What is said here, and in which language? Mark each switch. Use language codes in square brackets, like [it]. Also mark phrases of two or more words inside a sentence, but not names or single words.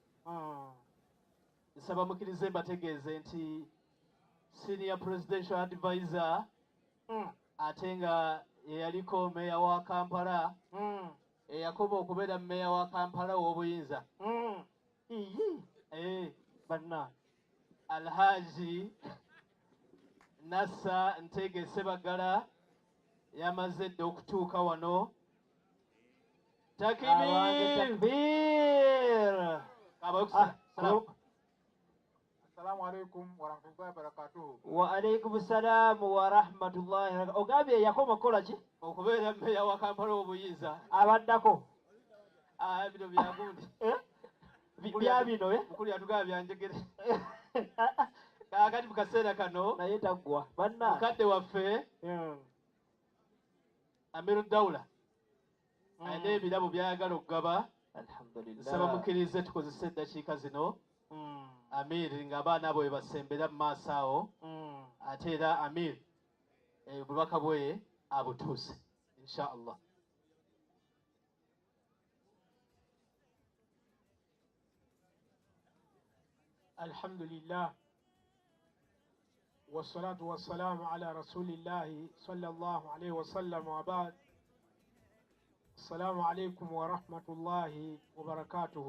[lg] Nsaba mukkirize mbategeeze nti [en] senior presidential advisor [lg] ate nga yeyaliko meya wa Kampala eyakoba okubeera meya wa Kampala w'obuyinza banna Alhaji Nassa Ntege Sebagala yamaze dda okutuuka wano. Takbir! [ar] السلام عليكم ورحمة الله وبركاته. وعليكم السلام ورحمة الله وبركاته. [lg] Ogambye yakoma kukola ki? Okubeera meya wa Kampala w'obuyinza. Abaddako. Bino byagundi. Bya bino mukulu yatugaba byanjegere. Kaakati mu kaseera kano naye taggwa banna mukadde waffe Amiru Dawula alina ebirabo by'ayagala okugaba. Nsaba mukkirize tukozese eddakiika zino Amir ng'abaana abo bebasembera mu maaso awo ate era Amir obubaka bwe abutuuse [ar] إن شاء الله. الحمد لله والصلاة والسلام على رسول الله صلى الله عليه وسلم وبعد. السلام عليكم ورحمة الله وبركاته.